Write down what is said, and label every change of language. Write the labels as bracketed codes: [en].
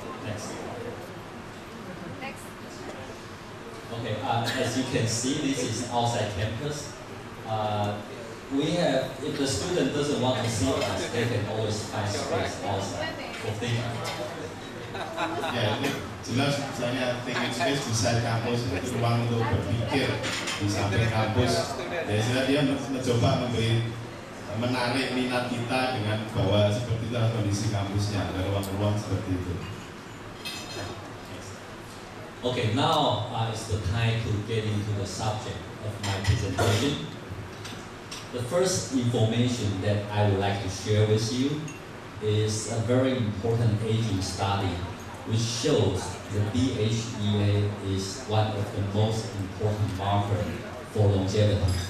[en] Next. Okay, as you can see, this is outside campus. We have, if the student doesn't want to see us, they can always find space outside for thinking. [id] Ya, ini jelas misalnya thinking space besar kampus itu ruang untuk berpikir di samping kampus. Biasanya dia mencoba menarik minat kita dengan bahwa seperti itulah kondisi kampusnya, ada ruang-ruang seperti itu. [en] Okay, now is the time to get into the subject of my presentation. The first information that I would like to share with you is a very important aging study which shows the DHEA is one of the most important markers for longevity.